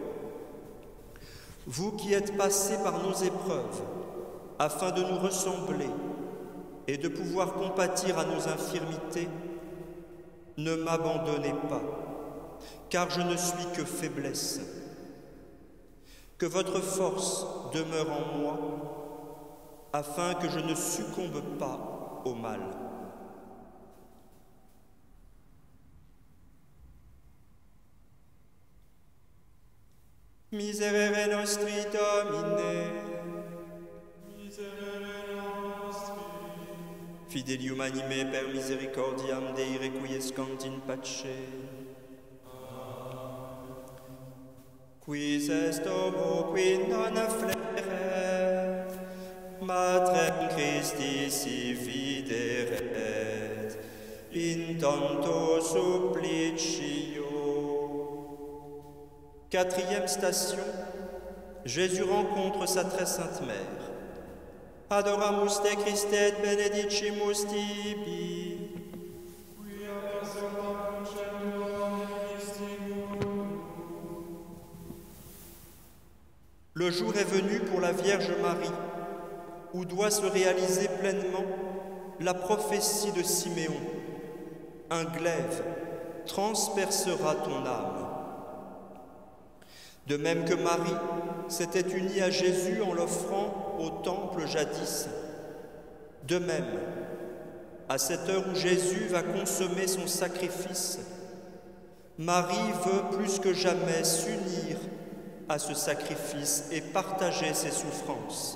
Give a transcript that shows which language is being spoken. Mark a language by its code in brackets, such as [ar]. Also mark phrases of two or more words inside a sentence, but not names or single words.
[fr] Vous qui êtes passés par nos épreuves, afin de nous ressembler et de pouvoir compatir à nos infirmités, ne m'abandonnez pas, car je ne suis que faiblesse. Que votre force demeure en moi, afin que je ne succombe pas au mal. [la] Miserere nostri Domine, miserere nostri. Fidelium anime per misericordiam Dei requiescant in pace. Quis est homo qui non affleret, matrem Christi si videret, in tanto supplicio. [fr] Quatrième station, Jésus rencontre sa très sainte mère. [la] Adoramus te Christe et benedicimus tibi. Quia per sanctam crucem tuam redemistimus. [fr] Le jour est venu pour la Vierge Marie, où doit se réaliser pleinement la prophétie de Siméon. Un glaive transpercera ton âme. De même que Marie s'était unie à Jésus en l'offrant au temple jadis, de même, à cette heure où Jésus va consommer son sacrifice, Marie veut plus que jamais s'unir à ce sacrifice et partager ses souffrances.